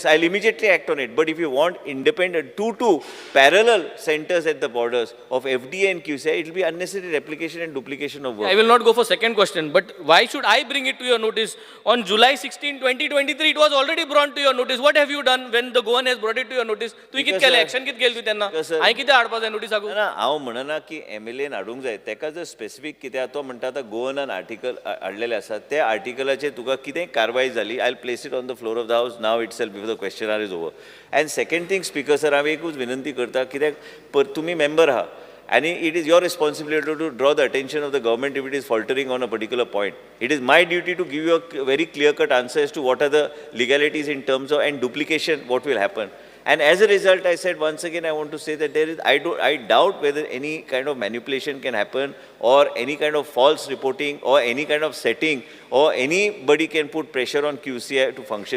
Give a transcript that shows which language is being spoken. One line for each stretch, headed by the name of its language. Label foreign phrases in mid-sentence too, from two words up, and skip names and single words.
English: I'll immediately act on it. But if you want independent, two parallel centers at the borders of FDA and QCI, it will be unnecessary replication and duplication of work. I will not go for second question, but why should I bring it to your notice? On July 16, 2023, it was already brought to your notice. What have you done when the Goan has brought it to your notice?
Konkani: तू कित केलें action कित केली तू तेन्ना? हांवें कितें हाडपाक जाय नोटीस हाकून? ना हांव म्हणना की MLA हाडूंक जाय तेका जर स्पेसिफीक कितें तो म्हणटा आतां गोवनान आर्टिकल हाडलेले आसात त्या आर्टिकलाचेर तुका कितें कारवाय जाली
English: I place it on the floor of the house now itself before the question hour is over. and second thing speaker sir
Konkani: हांव एकूच विनंती करता कित्याक तुमी मेंबर आहा
English: and it is your responsibility to draw the attention of the government if it is faltering on a particular point. It is my duty to give you a very clear-cut answer as to what are the legalities in terms of and duplication, what will happen. And as a result, I said once again, I want to say that I doubt whether any kind of manipulation can happen or any kind of false reporting or any kind of setting or anybody can put pressure on QCI to function.